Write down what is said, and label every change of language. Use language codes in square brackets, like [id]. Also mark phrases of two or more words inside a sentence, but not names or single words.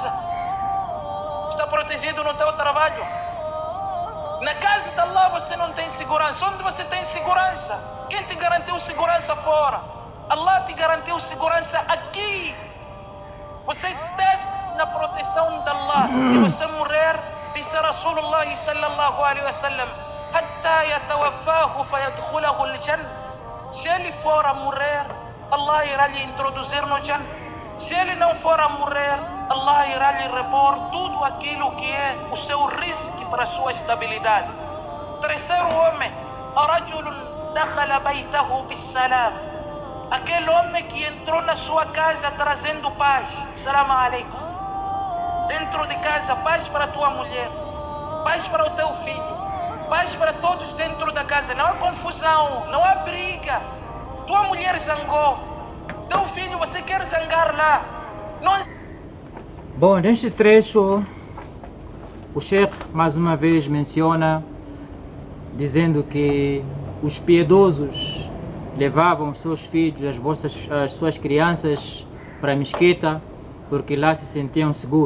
[pt] Está protegido no teu trabalho? Na casa de Allah você não tem segurança. Onde você tem segurança? Quem te garantiu segurança fora? Allah te garantiu segurança aqui. Você está na proteção de Allah. Se você morrer, disse Rasulullah [ar] صلى الله عليه وسلم, حتى يتوفاه فيدخله الجنة. [pt] Se ele for a morrer, Allah irá lhe introduzir no Jannah. Se ele não for a morrer, Allah irá lhe repor tudo aquilo que é o seu risco para a sua estabilidade. Terceiro homem, [ar] رجل دخل بيته بالسلام. [pt] Aquele homem que entrou na sua casa trazendo paz. [ar] سلام عليكم. [pt] Dentro de casa, paz para a tua mulher, paz para o teu filho, paz para todos dentro da casa. Não há confusão, não há briga. Tua mulher zangou, teu filho, você quer zangar lá. Não... Bom, neste trecho, o Sheikh mais uma vez menciona, dizendo que os piedosos levavam os seus filhos, as suas crianças para a mesquita, porque lá se sentiam seguros.